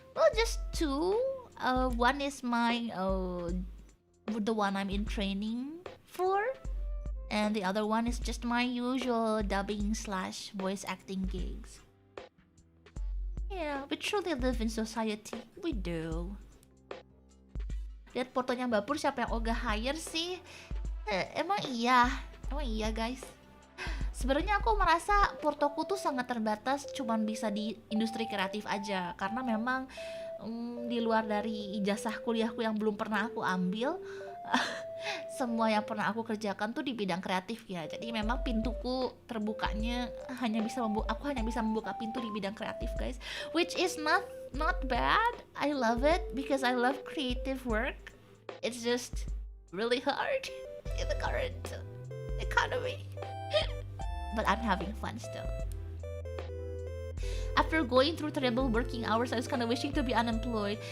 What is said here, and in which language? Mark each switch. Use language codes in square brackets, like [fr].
[en] Well, just 2. One is my the one I'm in training for, and the other one is just my usual dubbing / voice acting gigs. Yeah, we truly live in society. We do. [id] Lihat fotonya Mbak Pur, siapa yang Oga hire sih? Emang iya guys. Sebenarnya aku merasa portoku tuh sangat terbatas, cuman bisa di industri kreatif aja. Karena memang di luar dari ijazah kuliahku yang belum pernah aku ambil, semua yang pernah aku kerjakan tuh di bidang kreatif ya. Jadi memang pintuku terbukanya aku hanya bisa membuka pintu di bidang kreatif, guys. [en] Which is not bad. I love it because I love creative work. It's just really hard in the current economy. But I'm having fun still. After going through terrible working hours, I was kind of wishing to be unemployed.